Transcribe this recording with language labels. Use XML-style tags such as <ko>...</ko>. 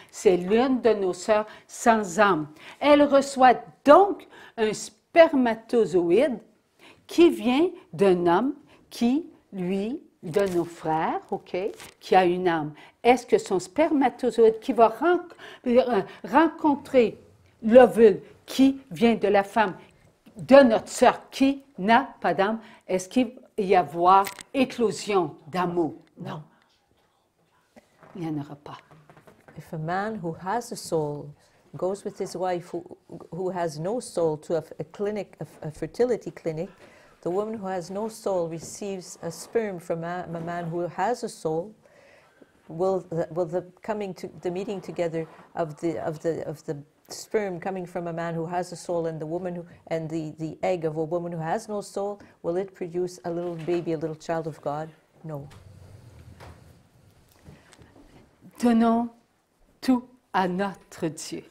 <fr>C'est l'une de nos sœurs sans âme. Elle reçoit donc un spermatozoïde qui vient d'un homme qui, lui, de nos frères, OK, qui a une âme. Est-ce que son spermatozoïde qui va rencontrer l'ovule qui vient de la femme, de notre sœur qui n'a pas d'âme, est-ce qu'il va y avoir éclosion d'amour? Non. Il n'y en aura pas.</fr> <en>If a man who has a soul goes with his wife who has no soul to a clinic, a fertility clinic, the woman who has no soul receives a sperm from a man who has a soul. Will the meeting together of the sperm coming from a man who has a soul and the woman and the egg of a woman who has no soul, will it produce a little baby, a little child of God? No.</en> <fr>Donnons tout à notre Dieu.</fr>